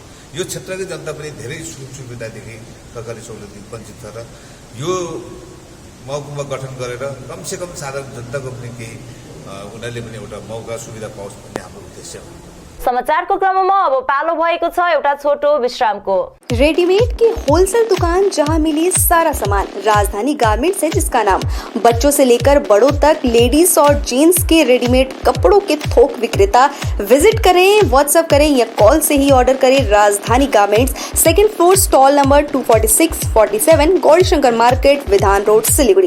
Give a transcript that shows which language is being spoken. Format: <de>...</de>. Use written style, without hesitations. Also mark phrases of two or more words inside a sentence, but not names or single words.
<ne>यो क्षेत्रकै जनता पनि धेरै सुख सुविधादेखि सरकारी सहुलियतदेखि वञ्चित छ र यो महकुमा गठन गरेर कमसेकम साधारण जनताको पनि केही उनीहरूले पनि एउटा मौका सुविधा पाओस् भन्ने हाम्रो उद्देश्य हो। समाचारको क्रममा अब पालो भएको छ एउटा छोटो विश्रामको।</ne> <hi>रेडीमेड की होलसेल दुकान जहां मिले सारा सामान, राजधानी गारमेंट्स है जिसका नाम। बच्चों से लेकर बड़ों तक लेडीज और जेंट्स के रेडीमेड कपड़ों के थोक विक्रेता। विजिट करें, व्हाट्सएप करें या कॉल से ही ऑर्डर करें। राजधानी गारमेंट्स, 2nd फ्लोर, स्टॉल नंबर 246-47, गौरीशंकर मार्केट, विधान रोड, सिलीगुड़ी।</hi>